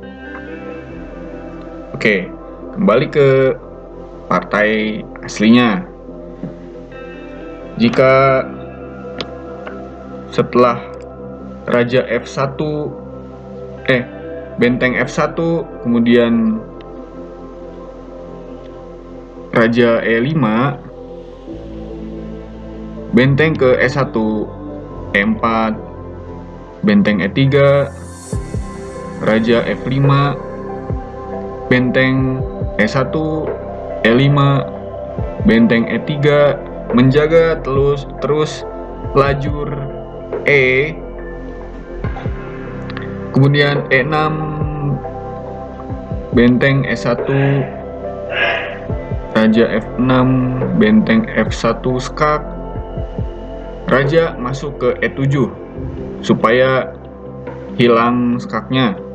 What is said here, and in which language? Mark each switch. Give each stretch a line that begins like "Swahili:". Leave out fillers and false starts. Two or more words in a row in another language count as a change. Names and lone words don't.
Indonesian: Oke, kembali ke partai aslinya. Jika setelah raja F1 benteng F1, kemudian raja E5, benteng ke E1, E4, benteng E3, raja F5, benteng E1, E5, benteng E3, menjaga terus lajur E, kemudian E6, benteng E1, raja F6, benteng F1 skak, raja masuk ke E7 supaya hilang skaknya.